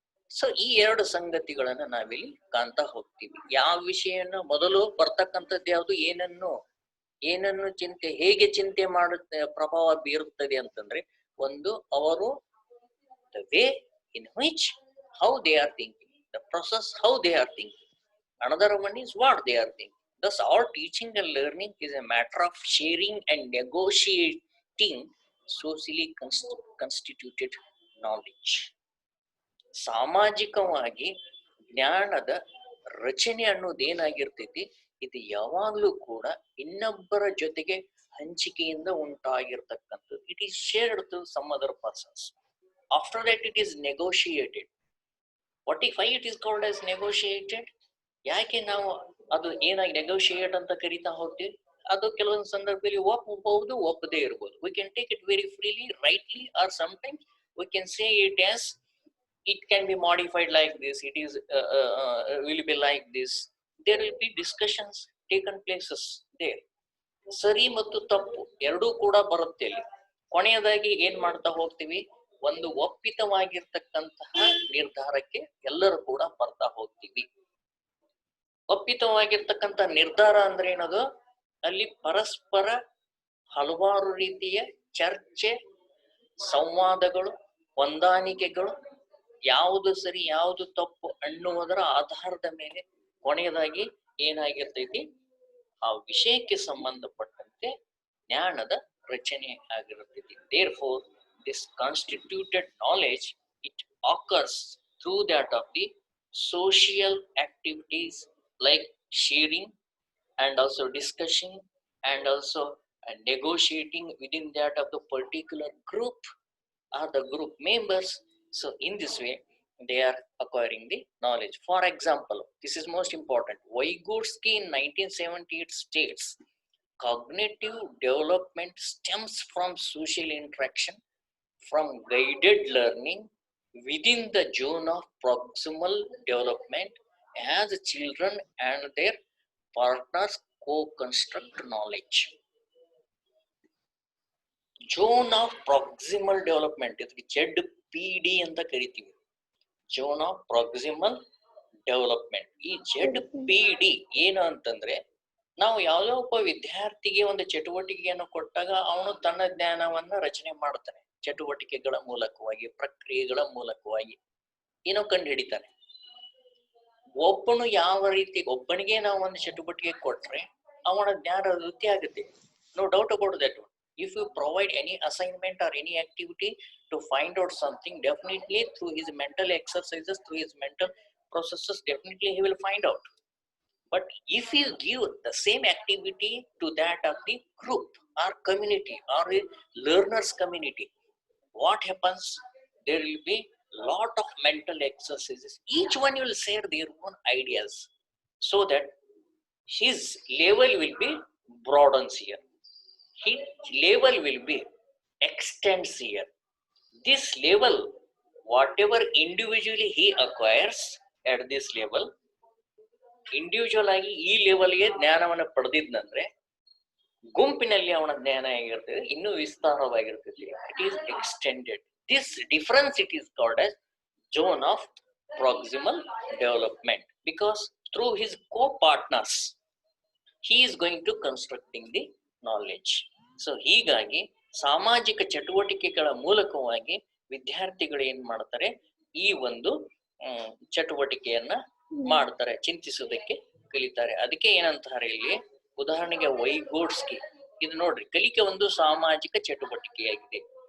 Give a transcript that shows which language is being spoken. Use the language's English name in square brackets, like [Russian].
[Kannada] So ಈ ಎರಡು ಸಂಗತಿಗಳನ್ನ ನಾವಿಲ್ಲಿ ಕಾಣ್ತಾ ಹೋಗ್ತೀವಿ. ಯಾವ ವಿಷಯನ ಮೊದಲು ಬರ್ತಕ್ಕಂಥದ್ದು ಯಾವುದು, ಏನನ್ನು ಚಿಂತೆ, ಹೇಗೆ ಚಿಂತೆ ಮಾಡುತ್ತೆ, ಪ್ರಭಾವ ಬೀರುತ್ತದೆ ಅಂತಂದ್ರೆ ಒಂದು ಅವರು [English] the way in which how they are thinking, the process how they are thinking. Another one is what they are thinking. Thus all teaching and learning is a matter of sharing and negotiating socially constituted knowledge. [Kannada] ಸಾಮಾಜಿಕವಾಗಿ ಜ್ಞಾನದ ರಚನೆ ಅನ್ನೋದೇನಾಗಿರ್ತೈತಿ, ಇದು ಯಾವಾಗ್ಲೂ ಕೂಡ ಇನ್ನೊಬ್ಬರ ಜೊತೆಗೆ ಹಂಚಿಕೆಯಿಂದ ಉಂಟಾಗಿರ್ತಕ್ಕಂಥದ್ದು. [English] It is shared to some other persons. After that it is negotiated. Why it is called as negotiated? [Kannada] ಯಾಕೆ ನಾವು ಅದು ಏನಾಗಿ ನೆಗೋಷಿಯೇಟ್ ಅಂತ ಕರಿತಾ ಹೋಗ್ತೀವಿ? ಅದು ಕೆಲವೊಂದು ಸಂದರ್ಭದಲ್ಲಿ ಒಪ್ಪಬಹುದು, ಒಪ್ಪದೇ ಇರ್ಬೋದು. [English] We can take it very freely, rightly, or sometimes we can say it as it can be modified like this, it is will be like this. There will be discussions taken places there. [Kannada] ಸರಿ ಮತ್ತು ತಪ್ಪು ಎರಡೂ ಕೂಡ ಬರುತ್ತೆ ಇಲ್ಲಿ. ಕೊನೆಯದಾಗಿ ಏನ್ ಮಾಡ್ತಾ ಹೋಗ್ತೀವಿ, ಒಂದು ಒಪ್ಪಿತವಾಗಿರ್ತಕ್ಕಂತಹ ನಿರ್ಧಾರಕ್ಕೆ ಎಲ್ಲರೂ ಕೂಡ ಬರ್ತಾ ಹೋಗ್ತೀವಿ. ಒಪ್ಪಿತವಾಗಿರ್ತಕ್ಕಂಥ ನಿರ್ಧಾರ ಅಂದ್ರೆ ಏನದು, ಅಲ್ಲಿ ಪರಸ್ಪರ ಹಲವಾರು ರೀತಿಯ ಚರ್ಚೆ, ಸಂವಾದಗಳು, ಹೊಂದಾಣಿಕೆಗಳು, ಯಾವುದು ಸರಿ ಯಾವುದು ತಪ್ಪು ಅನ್ನುವುದರ ಆಧಾರದ ಮೇಲೆ ಕೊನೆಯದಾಗಿ ಏನಾಗಿರ್ತೈತಿ, ಆ ವಿಷಯಕ್ಕೆ ಸಂಬಂಧಪಟ್ಟಂತೆ ಜ್ಞಾನದ ರಚನೆ ಆಗಿರುತ್ತೈತಿ. [English] Therefore, this constituted knowledge, it occurs through that of the social activities like sharing and also discussing and also negotiating within that of the particular group or the group members. So in this way they are acquiring the knowledge. For example, this is most important. Vygotsky in 1978 states cognitive development stems from social interaction, from guided learning within the zone of proximal development, as children and their partners co-construct knowledge. [Kannada] Zone of proximal development ಇದಕ್ಕೆ ZPD ಅಂತ ಕರಿತೀವಿ. [English] Zone of proximal development. [Kannada] ಈ ZPD ಏನು ಅಂತಂದ್ರೆ, ನಾವು ಯಾವುದೋ ಒಬ್ಬ ವಿದ್ಯಾರ್ಥಿಗೆ ಒಂದು ಚಟುವಟಿಕೆಯನ್ನು ಕೊಟ್ಟಾಗ ಅವನು ತನ್ನ ಜ್ಞಾನವನ್ನ ರಚನೆ ಮಾಡ್ತಾನೆ. ಚಟುವಟಿಕೆಗಳ ಮೂಲಕವಾಗಿ, ಪ್ರಕ್ರಿಯೆಗಳ ಮೂಲಕವಾಗಿ ಏನೋ ಕಂಡು ಹಿಡಿತಾನೆ. ಒಬ್ಬನು ಯಾವ ರೀತಿ, ಒಬ್ಬನಿಗೆ ನಾವು ಒಂದು ಚಟುವಟಿಕೆ ಕೊಟ್ರೆ ಅವನ ಜ್ಞಾನ ವೃದ್ಧಿ ಆಗುತ್ತೆ. [English] No doubt about that. If you provide any assignment or any activity to find out something, definitely through his mental exercises, through his mental processes, definitely he will find out. But if you give the same activity to that of the group or community or a learners community, what happens? There will be lot of mental exercises. Each one will share their own ideas so that his level will be broadens here. His level will be extends here. This level, whatever individually he acquires at this level, [Kannada] individual ಆಗಿ ಈ ಲೆವೆಲ್ಗೆ ಜ್ಞಾನವನ್ನು ಪಡೆದಿದ್ದಂದ್ರೆ ಗುಂಪಿನಲ್ಲಿ ಅವನ ಜ್ಞಾನ ಹೇಗಿರ್ತದೆ, ಇನ್ನೂ ವಿಸ್ತಾರವಾಗಿರ್ತದೆ. [English] It is extended. This difference it is called as zone of proximal development, because through his co-partners he is going to constructing the knowledge. [Kannada] So ಹೀಗಾಗಿ ಸಾಮಾಜಿಕ ಚಟುವಟಿಕೆಗಳ ಮೂಲಕವಾಗಿ ವಿದ್ಯಾರ್ಥಿಗಳು ಏನ್ ಮಾಡ್ತಾರೆ, ಈ ಒಂದು ಚಟುವಟಿಕೆಯನ್ನ ಮಾಡ್ತಾರೆ, ಚಿಂತಿಸೋದಕ್ಕೆ ಕಲಿತಾರೆ. ಅದಕ್ಕೆ ಏನಂತಾರೆ ಇಲ್ಲಿ, ಉದಾಹರಣೆಗೆ ವೈಗೋಟ್ಸ್ಕಿ ಇದು ನೋಡ್ರಿ, ಕಲಿಕೆ ಒಂದು ಸಾಮಾಜಿಕ ಚಟುವಟಿಕೆಯಾಗಿದೆ.